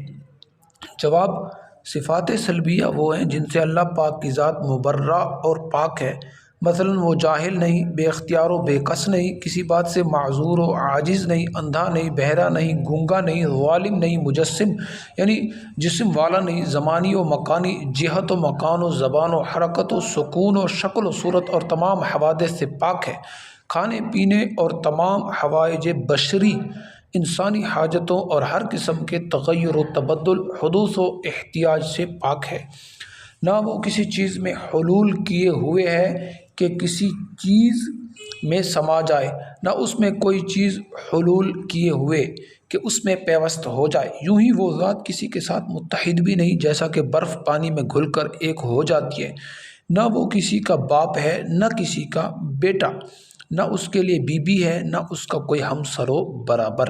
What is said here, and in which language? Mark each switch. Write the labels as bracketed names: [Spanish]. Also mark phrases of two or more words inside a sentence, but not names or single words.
[Urdu] جواب، صفات سلبیہ وہ ہیں جن سے اللہ پاک کی ذات مبرہ اور پاک ہے، مثلا وہ جاہل نہیں، بے اختیار و بے کس نہیں، کسی بات سے معذور و عاجز نہیں، اندھا نہیں، بہرا نہیں، گونگا نہیں، ظالم نہیں، مجسم یعنی جسم والا نہیں، زمانی و مکانی، جہت و مکان و زبان و حرکت و سکون و شکل و صورت اور تمام حوادث سے پاک ہے، کھانے پینے اور تمام حوائج بشری انسانی حاجتوں اور ہر قسم کے تغیر و تبدل، حدوث و احتیاج سے پاک ہے، نہ وہ کسی چیز میں حلول کیے ہوئے ہے کہ کسی چیز میں سما جائے، نہ اس میں کوئی چیز حلول کیے ہوئے کہ اس میں پیوست ہو جائے، یوں ہی وہ ذات کسی کے ساتھ متحد بھی نہیں، جیسا کہ برف پانی میں گھل کر ایک ہو جاتی ہے، نہ وہ کسی کا باپ ہے نہ کسی کا بیٹا، نہ اس کے لیے بیوی ہے نہ اس کا کوئی ہمسر و برابر۔